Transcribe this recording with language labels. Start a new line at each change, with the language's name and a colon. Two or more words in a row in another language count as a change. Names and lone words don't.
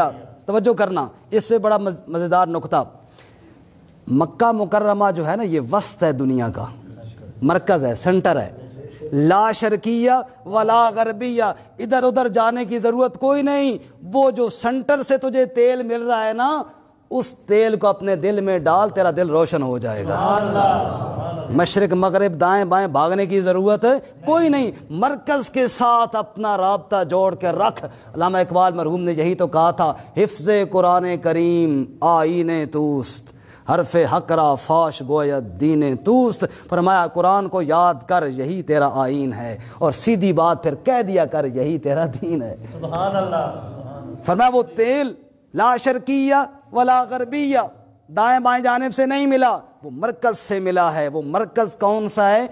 Urdu: توجہ کرنا، اس پہ بڑا مزیدار نکتہ، مکہ مکرمہ جو ہے نا یہ وسط ہے دنیا کا، مرکز ہے، سنٹر ہے،
Arabic: لا شرقیہ ولا غربیہ،
Urdu: ادھر ادھر جانے کی ضرورت کوئی نہیں، وہ جو سنٹر سے تجھے تیل مل رہا ہے نا، اس تیل کو اپنے دل میں ڈال، تیرا دل روشن ہو جائے گا، مشرق مغرب دائیں بائیں بھاگنے کی ضرورت ہے کوئی نہیں، مرکز کے ساتھ اپنا رابطہ جوڑ کے رکھ۔ علامہ اقبال مرحوم نے یہی تو کہا تھا،
Persian: حفظ قرآن کریم آئین توست، حرف حق را فاش گوید دین توست،
Urdu: فرمایا قرآن کو یاد کر یہی تیرا آئین ہے، اور سیدھی بات پھر کہہ دیا کر یہی تیرا دین ہے،
Arabic: سبحان اللہ۔
Urdu: فرمایا وہ تیل
Arabic: لا شرقیہ ولا غربیہ،
Urdu: دائیں بائیں جانب سے نہیں ملا، وہ مرکز سے ملا ہے۔ وہ مرکز کون سا ہے؟